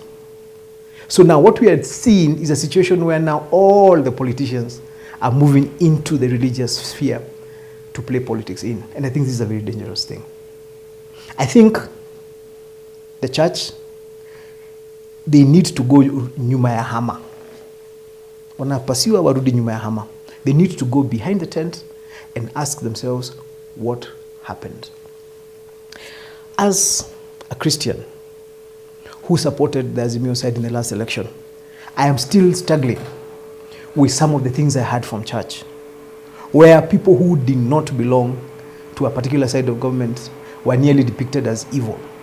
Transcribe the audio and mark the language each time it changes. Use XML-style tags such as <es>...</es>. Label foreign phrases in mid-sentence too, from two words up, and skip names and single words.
<en>So now what we are seeing is a situation where now all the politicians are moving into the religious sphere to play politics in. And I think this is a very dangerous thing. I think the church, they need to go</en> <sw>nyuma ya hama. Wanapasiwa warudi nyuma ya hama.</sw> <en>They need to go behind the tent and ask themselves what happened. As a Christian who supported the Azimio side in the last election, I am still struggling with some of the things I heard from church, where people who did not belong to a particular side of government were nearly depicted as evil.</en>